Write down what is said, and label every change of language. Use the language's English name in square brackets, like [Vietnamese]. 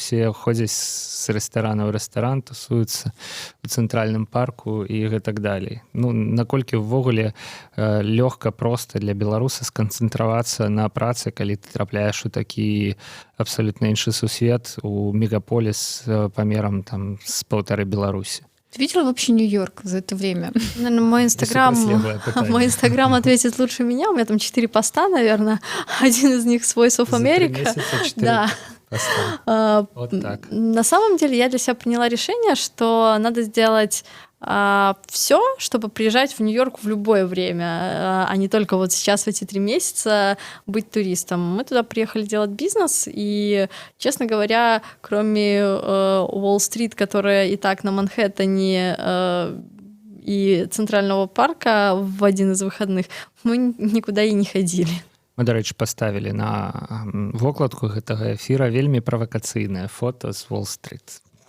[Belarusian] Усе ходзяць з рэстарана ў рэстаран, тусуюцца ў цэнтральным парку і гэтак далей. Наколькі ўвогуле лёгка проста для беларуса сканцэнтравацца на працы, калі ты трапляеш у такі абсалютна іншы сусвет, у мегаполіс памерам там з 1,5 Беларусі. [Russian] Ты видела вообще Нью-Йорк за это время? Наверное, мой Инстаграм ответит лучше меня. У меня там 4 поста, наверное. Один из них Voice of America. Да. Вот так. На самом деле я для себя приняла решение, что надо сделать все, чтобы приезжать в Нью-Йорк в любое время, а не только вот сейчас в эти 3 месяца быть туристом. Мы туда приехали делать бизнес, и, честно говоря, кроме Уолл-стрит, которая и так на Манхэттене, и Центрального парка в один из выходных, мы никуда и не ходили. [Belarusian] Мы, до рэчы, паставілі на вокладку гэтага эфіра вельмі правакацыйнае фото з Уолл-стрит.